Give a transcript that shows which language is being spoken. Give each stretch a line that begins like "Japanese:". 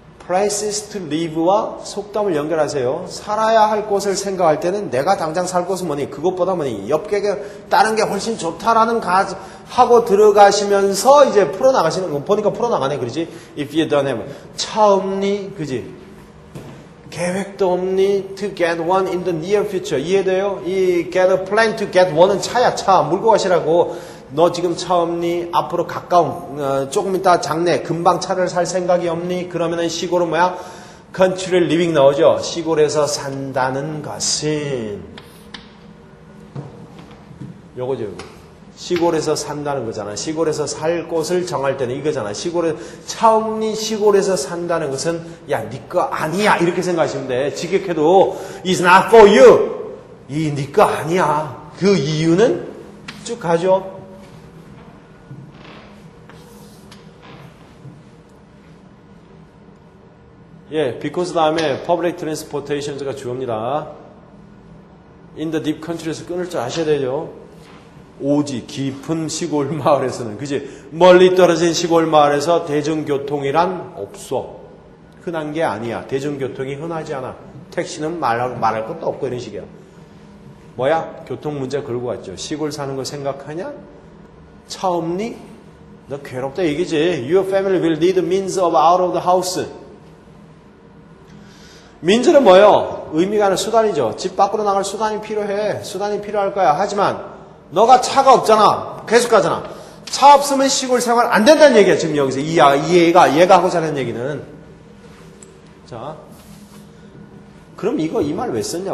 Korean: places to live와 속담을 연결하세요. 살아야 할 곳을 생각할 때는 내가 당장 살 곳은 뭐니? 그것보다 뭐니? 옆게 다른 게 훨씬 좋다라는 하고 들어가시면서 이제 풀어나가시는 거 보니까 풀어나가네. 그러지?
English: If you don't have
Korean: 차 없니? 그지? 계획도 없니?
English: To get one in the near future.
Korean: 이해돼요?
English: 이 get a plan to get one은 차야.
Korean: 차 몰고 가시라고. 너 지금 차 없니? 앞으로 가까운 조금 이따 장래 금방 차를 살 생각이 없니? 그러면은 시골은 뭐야?
English: country living
Korean: 나오죠. 시골에서 산다는 것은 요거죠. 요거. 시골에서 산다는 거잖아. 시골에서 살 곳을 정할 때는 이거잖아. 차 없니? 시골에서 산다는 것은 야, 네 거 아니야. 이렇게 생각하시면 돼. 직역해도
English: it's not for you.
Korean: 이 네 거 아니야. 그 이유는 쭉 가죠. 예, because 다음에
English: public transportations
Korean: 가 주어입니다.
English: in the deep country
Korean: 에서 끊을 줄 아셔야 되죠. 오지 깊은 시골 마을에서는 그지 멀리 떨어진 시골 마을에서 대중교통이란 없어. 흔한 게 아니야. 대중교통이 흔하지 않아. 택시는 말할 것도 없고 이런 식이야. 뭐야? 교통 문제 걸고 왔죠. 시골 사는 거 생각하냐? 차 없니? 너 괴롭다 얘기지.
English: Your family will need means of out of the house.
Korean: 민즈는 뭐예요? 의미가 아니라 수단이죠. 집 밖으로 나갈 수단이 필요해. 수단이 필요할 거야. 하지만 너가 차가 없잖아. 계속 가잖아. 차 없으면 시골 생활 안 된다는 얘기야. 지금 여기서 얘가 하고자 하는 얘기는. 자, 그럼 이 말 왜 썼냐?